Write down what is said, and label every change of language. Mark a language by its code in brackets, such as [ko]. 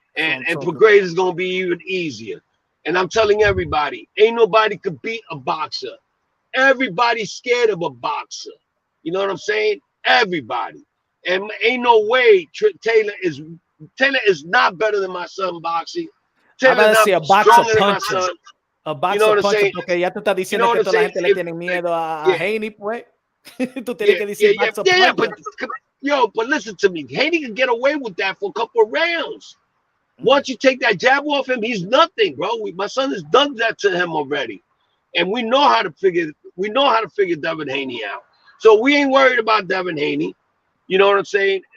[en] And Prograis is gonna be even easier. And I'm telling everybody, ain't nobody could beat a boxer. Everybody's scared of a boxer. You know what I'm saying? Everybody. And ain't no way Taylor is not better than my son boxing. Taylor not a boxer puncher. A boxer puncher, [es] porque ya tú estás diciendo que toda la gente le tiene miedo a Haney, pues. Tú tienes que decir boxer puncher. [en] But listen to me. Haney can get away with that for a couple of rounds. Once you take that jab off him, he's nothing, bro. My son has done that to him already. And we know how to figure Devin Haney out. So we ain't worried about Devin Haney. You know what I'm saying?